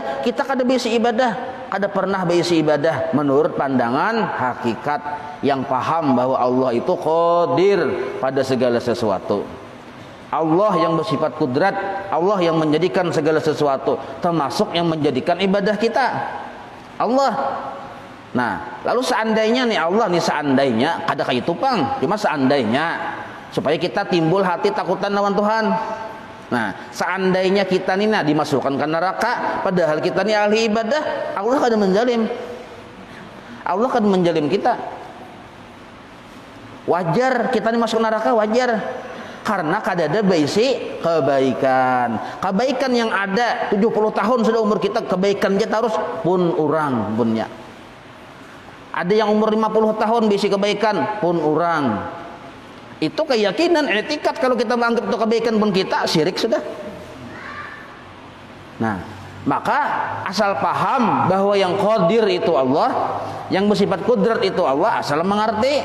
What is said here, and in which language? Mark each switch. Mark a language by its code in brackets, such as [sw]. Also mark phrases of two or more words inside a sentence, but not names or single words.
[bjn] Kita kada bisi ibadah, kada pernah bisi ibadah menurut pandangan hakikat yang paham bahwa Allah itu qadir pada segala sesuatu. Allah yang bersifat kudrat, Allah yang menjadikan segala sesuatu, termasuk yang menjadikan ibadah kita. Allah. Nah, lalu seandainya nih Allah nih seandainya kada kayak tupang, cuma seandainya supaya kita timbul hati takutan lawan Tuhan. Nah, seandainya kita nih dimasukkan ke neraka, padahal kita nih ahli ibadah, Allah kada menjalim. Allah kada menjalim kita. Wajar kita nih masuk neraka, wajar. Karena kada ada basi kebaikan. Kebaikan yang ada 70 tahun sudah umur kita, kebaikan kita harus pun orang punya. Ada yang umur 50 tahun basi kebaikan pun orang. Itu keyakinan, etikat. Kalau kita menganggap itu kebaikan pun kita syirik sudah. Nah, maka asal paham bahwa yang qadir itu Allah, yang bersifat kudrat itu Allah, asal mengerti.